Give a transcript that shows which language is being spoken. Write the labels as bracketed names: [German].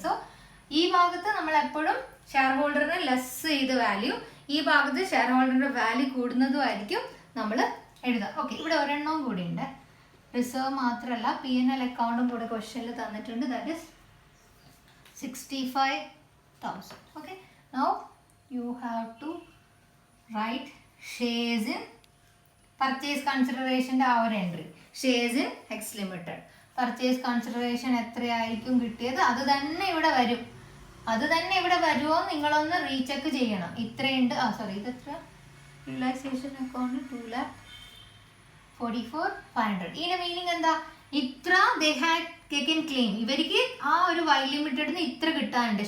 [Malayalam] So ഈ ഭാഗത്ത് നമ്മൾ എപ്പോഴും ഷെയർ ഹോൾഡറിന് ലെസ് ചെയ്ത് വാല്യൂ, ഈ ഭാഗത്ത് ഷെയർ ഹോൾഡറിന്റെ വാല്യൂ കൂടുന്നതുമായിരിക്കും നമ്മൾ എഴുതാം. ഓക്കെ, ഇവിടെ ഒരെണ്ണവും കൂടി ഉണ്ട്. റിസർവ് മാത്രമല്ല P&L അക്കൗണ്ടും കൂടെ ക്വസ്റ്റ്യനിൽ തന്നിട്ടുണ്ട്. [English] That is 65,000. [Malayalam] Okay, [English] Now you have to write shares in purchase consideration [Malayalam] ആ ഒരു entry, [English] shares in X Limited. [Malayalam] Purchase consideration എത്രയായിരിക്കും കിട്ടിയത് അത് തന്നെ ഇവിടെ വരും. അത് തന്നെ ഇവിടെ വരുമോ നിങ്ങളൊന്ന് റീചെക്ക് ചെയ്യണം. ഇത്രയുണ്ട്, സോറി ഇത് എത്ര, റിയലൈസേഷൻ അക്കൗണ്ട് 2,44,500. ഇതിന്റെ മീനിങ് എന്താ? ഇത്ര [English] They had taken claim. [Malayalam] ഇവർക്ക് ആ ഒരു വൈ ലിമിറ്റഡിന് ഇത്ര കിട്ടാനുണ്ട്.